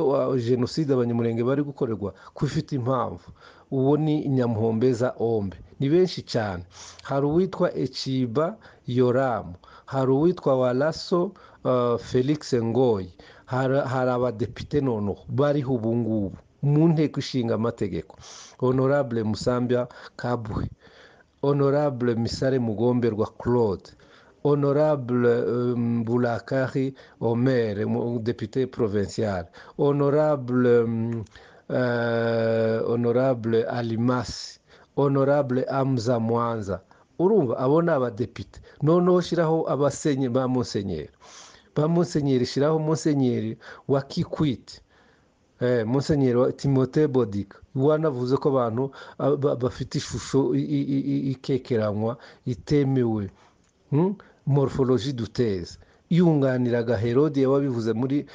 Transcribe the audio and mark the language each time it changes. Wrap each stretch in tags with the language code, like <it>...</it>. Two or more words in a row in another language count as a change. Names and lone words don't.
<rw>genocide abanyamulenge bari gukorerwa ko ifite impamvu uwo ni Nyamuhombeza Ombe ni benshi cyane hari uwitwa Eciba Yoramu hari uwitwa Walaso Felix Ngoyi hari abadepite noneho bariho ubu ngubu mu nteko ishinga amategeko Honorable Musambya Kabwe Honorable Misare Mugomberwa Claude Honorable Bulakari Omer</rw> <fr>député provincial</fr> <rw>Honorable Alimasi Honorable Amza Mwanza urumva abona abadepite noneho shiraho abasenye ba Monsenyeri shiraho Monsenyeri wa Kikwit Monsenyeri wa Timothée Bodika wanavuze ko abantu bafite ishusho ikekeranywa itemewe</rw> <fr>morphologie douteuse</fr> <rw>yunganiraga Herode wabivuze mu</rw>